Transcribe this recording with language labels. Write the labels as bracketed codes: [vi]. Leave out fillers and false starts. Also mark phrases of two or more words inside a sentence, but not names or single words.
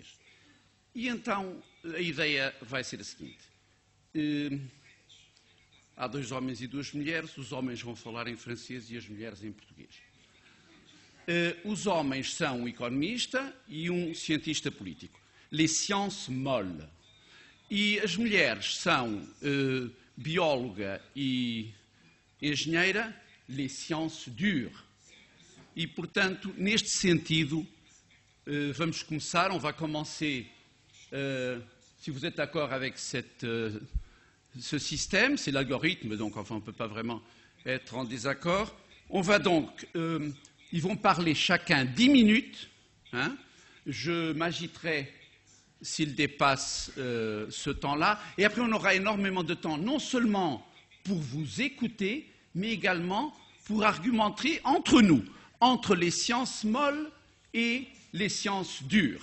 [pt] E então a ideia vai ser a seguinte. Há dois homens e duas mulheres, os homens vão falar em francês e as mulheres em português. Os homens são um economista e um cientista político, [fr] les sciences molles. [pt] E as mulheres são bióloga e engenheira, [fr] les sciences dures. [pt] E, portanto, neste sentido, vamos começar, [fr] on va commencer, si vous êtes d'accord avec ce système, c'est l'algorithme, donc enfin on ne peut pas vraiment être en désaccord. On va donc, ils vont parler chacun 10 minutes, hein. Je m'agiterai s'ils dépassent ce temps-là, et après on aura énormément de temps, non seulement pour vous écouter, mais également pour argumenter entre nous, entre les sciences molles et les sciences dures.